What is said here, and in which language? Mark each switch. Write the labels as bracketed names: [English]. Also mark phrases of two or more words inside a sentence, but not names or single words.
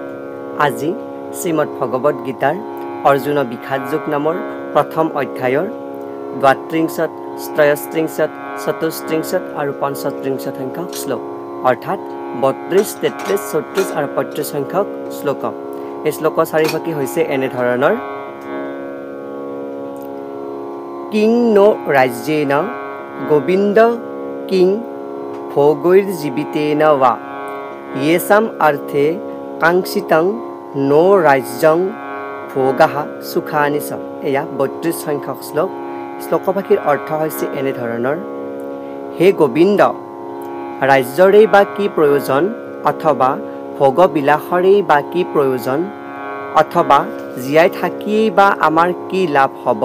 [Assamese] আজি শ্রীমদ ভগবত গীতাৰ অৰ্জুন বিখাত যোগ নামৰ প্ৰথম অধ্যায়ৰ 32, 33, 34 আৰু 35 সংখ্যক শ্লোক, অৰ্থাৎ 32, 33, 34 আৰু 35 সংখ্যক শ্লোক। এই শ্লোকৰ চাৰিভাগী হৈছে এনেধৰণৰ: [Sanskrit] কিং নো ৰাজ্যেন গোবিন্দ কিং ভোগৈৰ্জীবিতেন वा येषाम् अर्थे कांक्षितं नो राज्यं भोगः सुखानि च। [Assamese] एया 32 সংখ্যক শ্লোক। শ্লোকভাগীৰ অৰ্থ হৈছে এনেধৰণৰ: হে গোবিন্দ, ৰাজ্যৰেই বা কি প্ৰয়োজন, অথবা ভোগবিলাসৰেই বা কি প্ৰয়োজন, অথবা জীয়াই থাকিয়েই বা আমাৰ কি লাভ হ'ব।